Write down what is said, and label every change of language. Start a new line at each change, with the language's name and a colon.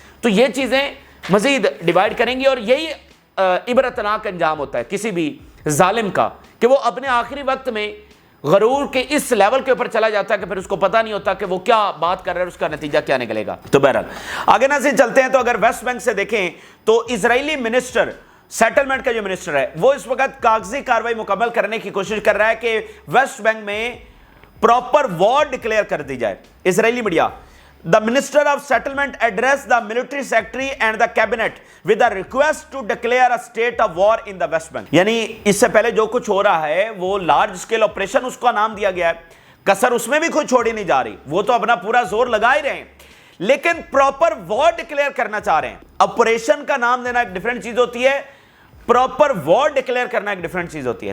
Urdu: تو یہ چیزیں مزید ڈیوائیڈ کریں گی, اور یہی عبرتناک انجام ہوتا ہے کسی بھی ظالم کا کہ وہ اپنے آخری وقت میں غرور کے اس لیول کے اوپر چلا جاتا ہے کہ پھر اس کو پتہ نہیں ہوتا کہ وہ کیا بات کر رہا ہے, اس کا نتیجہ کیا نکلے گا. تو بہرحال آگے ناظرین چلتے ہیں. تو اگر ویسٹ بینک سے دیکھیں تو اسرائیلی منسٹر سیٹلمنٹ کا جو منسٹر ہے وہ اس وقت کاغذی کاروائی مکمل کرنے کی کوشش کر رہا ہے کہ ویسٹ بینک میں پراپر وار ڈکلیئر کر دی جائے. اسرائیلی media
English: The Minister of Settlement addressed the military secretary and the cabinet with a request to declare a state of war in the West Bank.
Urdu: یعنی اس سے پہلے جو کچھ ہو رہا ہے وہ لارج اسکیل آپریشن اس کا نام دیا گیا ہے, کسر اس میں بھی کوئی چھوڑی نہیں جا رہی, وہ تو اپنا پورا زور لگا ہی رہے ہیں, لیکن پراپر وار ڈکلیئر کرنا چاہ رہے ہیں. آپریشن کا نام دینا ایک ڈیفرنٹ چیز ہوتی ہے, پراپر وار ڈکلیئر کرنا ایک ڈیفرنٹ چیز ہوتی ہے.